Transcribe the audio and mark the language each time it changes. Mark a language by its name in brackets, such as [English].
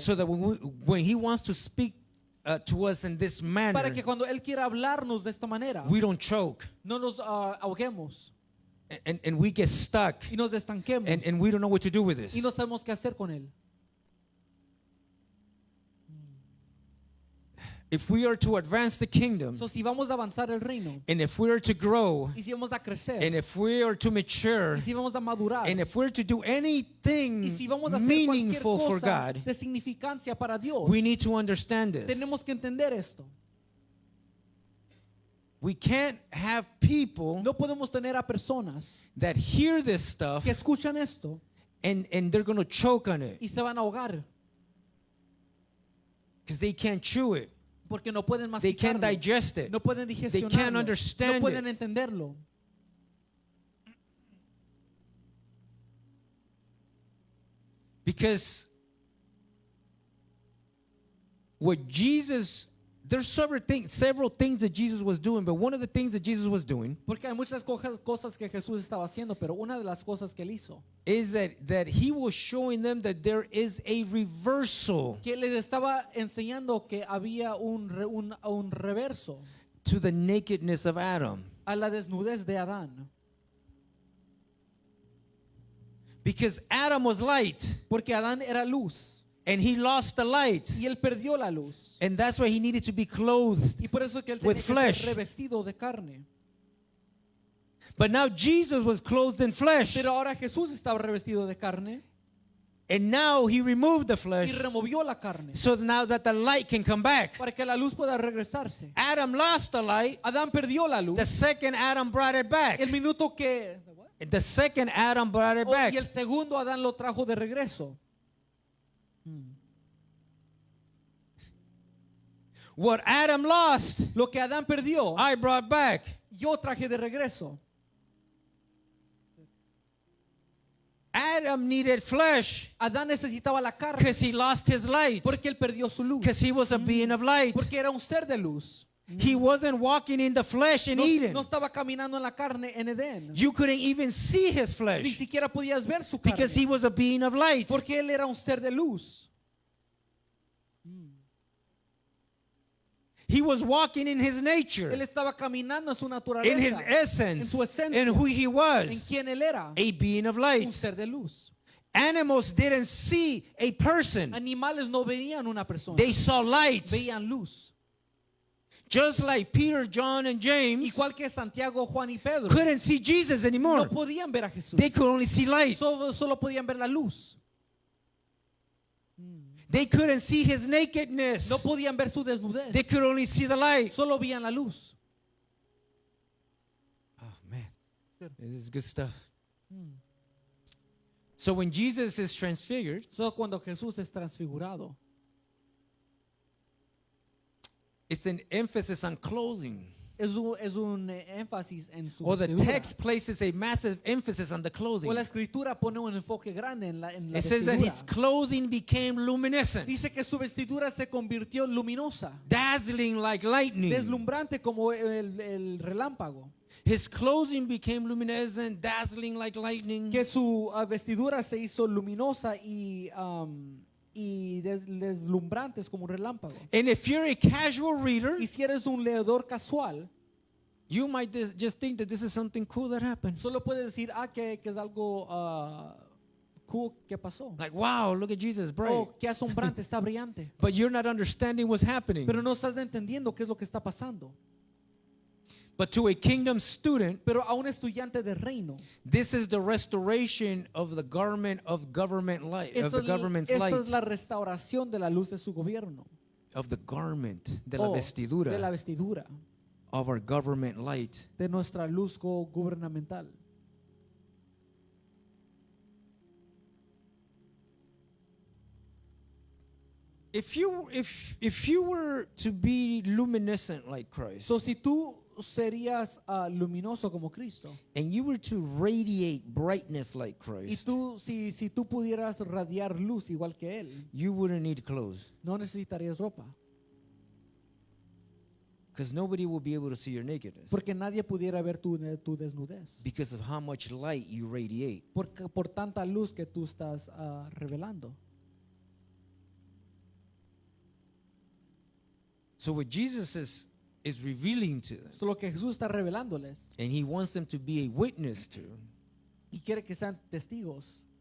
[English] so that when He wants to speak to us in this manner, [Spanish] para que cuando Él quiera hablarnos de esta manera, [English] we don't choke [Spanish] no nos ahoguemos [English] and we get stuck [Spanish] y nos estanquemos [English] and we don't know what to do with this. [Spanish] y no sabemos qué hacer con Él. [English] if we are to advance the kingdom, [Spanish] So, si vamos a avanzar el reino, [English] and if we are to grow, [Spanish] y si vamos a crecer, [English] and if we are to mature, [Spanish] y si vamos a madurar, [English] and if we're to do [Spanish] y [English] anything [Spanish] si vamos a hacer cualquier [English] meaningful for [Spanish] cosa [English] God, [Spanish] de significancia para Dios, [English] we need to understand this. [Spanish] tenemos que entender esto. [English] We can't have people [Spanish] No podemos tener a personas [English] that hear this stuff [Spanish] que escuchan esto [English] and they're going to choke on it [Spanish] y se van a ahogar [English] because they can't chew it. [Spanish] porque no pueden [English] They can't digest it. [Spanish] no pueden [English] can't [Spanish] digestionarlo, no [English] understand [Spanish] pueden [English] it. [Spanish] entenderlo. [English] Because what Jesus, there's several things that Jesus was doing, but one of the things that Jesus was doing [Spanish] Porque hay muchas cosas que Jesús estaba haciendo, pero una de las cosas que él hizo, [English] is that he was showing them that there is a reversal [Spanish] que les estaba enseñando que había un reverso [English] to the nakedness of Adam. [Spanish] a la desnudez de Adán. [English] Because Adam was light [Spanish] Porque Adán era luz [English] and he lost the light. [Spanish] y él perdió la luz. [English] And that's why he needed to be clothed. [Spanish] Y por eso es que él [English] With flesh. [Spanish] ser revestido de carne. [English] But now Jesus was clothed in flesh. [Spanish] Pero ahora Jesús estaba revestido de carne [English] And now he removed the [Spanish] y [English] flesh [Spanish] removió la carne [English] so now that the light can come back. [Spanish] para que la luz pueda regresarse. [English] Adam lost the light. [Spanish] Adán perdió la luz. [English] The second Adam brought it back. [Spanish] El minuto que [English] The second Adam brought it back. [Spanish] y el segundo Adán lo trajo de regreso. [English] What Adam lost, [Spanish] Lo que Adán perdió, [English] I brought back. [Spanish] yo traje de regreso. [English] Adam needed flesh [Spanish] Adán necesitaba la carne [English] because he lost his light. [Spanish] porque él perdió su luz. [English] Because he was a being of light. [Spanish] Porque era un ser de luz. [English] He wasn't walking in the flesh in [Spanish] No, [English] Eden. [Spanish] no estaba caminando en la carne en Edén. [English] You couldn't even see his [Spanish] Ni [English] flesh [Spanish] siquiera podías ver su carne. [English] because he was a being of light. [Spanish] Porque él era un ser de luz. [English] He was walking in his nature, [Spanish] Él estaba caminando en su [English] in his [Spanish] naturaleza, en [English] essence, [Spanish] su esencia, [English] in who he [Spanish] en [English] was, [Spanish] quien él era, [English] a being of [Spanish] un [English] light. [Spanish] ser de luz. [English] Animals didn't see a person. [Spanish] Animales no veían una persona, [English] They saw light. [Spanish] veían luz. [English] Just like Peter, John, and James [Spanish] Igual que Santiago, Juan y Pedro, [English] couldn't see Jesus [Spanish] no [English] anymore. [Spanish] podían ver a Jesús. [English] They could only see light. [Spanish] Solo podían ver la luz. [English] They couldn't see his nakedness. [Spanish] No podían ver su desnudez. [English] They could only see the light. [Spanish] Solo veían la luz. [English] Oh, man. Good. This is good stuff. So when Jesus is transfigured, [Spanish] Solo cuando Jesús es transfigurado, [English] it's an emphasis on clothing. [Spanish] es un énfasis en su [English] Or the [Spanish] vestidura. [English] text places a massive emphasis on the [Spanish] O [English] clothing. [Spanish] la escritura pone un enfoque grande en la [English] It says that his [Spanish] vestidura. [English] clothing became luminescent, [Spanish] Dice que su vestidura se convirtió luminosa, [English] dazzling like lightning. [Spanish] deslumbrante como el relámpago. [English] His clothing became luminescent, dazzling like lightning. [Spanish] Que su vestidura se hizo luminosa y deslumbrantes como un relámpago. [English] And if you're a casual reader, [Spanish] Y si eres un leedor casual, [English] you might just think that this is something cool that happened. [Spanish] solo puedes decir, que es algo cool que pasó. [English] Like, wow, look at Jesus, bright. [Spanish] Oh, qué asombrante, está brillante. [English] But you're not understanding what's happening. [Spanish] Pero no estás entendiendo qué es lo que está pasando. [English] But to a kingdom student, [Spanish] Pero a un estudiante de reino, [English] this is the restoration of the garment of government light, of the government's [Spanish] esta [English] light, [Spanish] es la restauración de la luz de su gobierno. [English] of the garment, [Spanish] de la Oh, vestidura, de la vestidura, [English] of our government light. [Spanish] de nuestra luz gubernamental. [English] If you were to be luminescent like Christ, [Spanish] So, si tú serías luminoso como Cristo, [English] and you were to radiate brightness like [Spanish] y [English] Christ, [Spanish] si tú pudieras radiar luz igual que Él, [English] you wouldn't need clothes, [Spanish] no necesitarías ropa, [English] because nobody will be able to see your nakedness [Spanish] porque nadie pudiera ver tu desnudez, [English] because of how much light you radiate. [Spanish] por tanta luz que tú estás revelando. [English] So what Jesus is revealing to them, [Spanish] Esto es lo que Jesús está revelándoles [English] and he wants them to be a witness to, [Spanish] y quiere que sean testigos,